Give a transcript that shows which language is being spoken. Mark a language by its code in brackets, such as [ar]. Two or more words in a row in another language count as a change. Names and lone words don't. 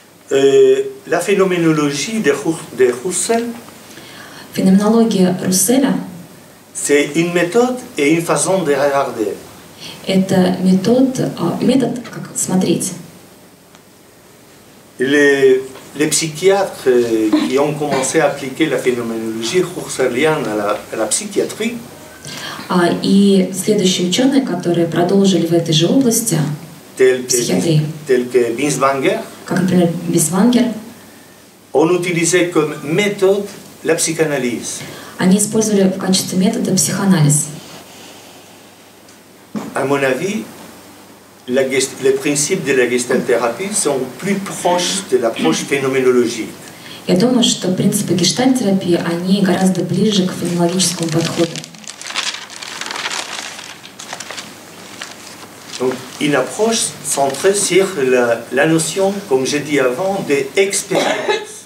[fr] La phénoménologie de Husserl, [ru] Феноменология Русселя [fr] c'est une méthode et une façon de regarder. – [ru] это метод, как смотреть. [fr] Les psychiatres qui ont commencé à appliquer la phénoménologie husserlienne à la psychiatrie, [ru] И следующие ученые, которые продолжили в этой же области, [fr] tels [ru] психиатрии, [fr] que Binswanger, [ru] как, например, Бисвангер, [fr] ont utilisé comme méthode la psychanalyse. [ru] они использовали в качестве метода психоанализ. [fr] À mon avis, les principes de la gestalthérapie sont plus proches de l'approche phénoménologique. [ru] Я думаю, что принципы гештальт-терапии, они гораздо ближе к феноменологическому подходу. [fr] Donc, une approche centrée sur la notion, comme j'ai dit avant, d'expérience.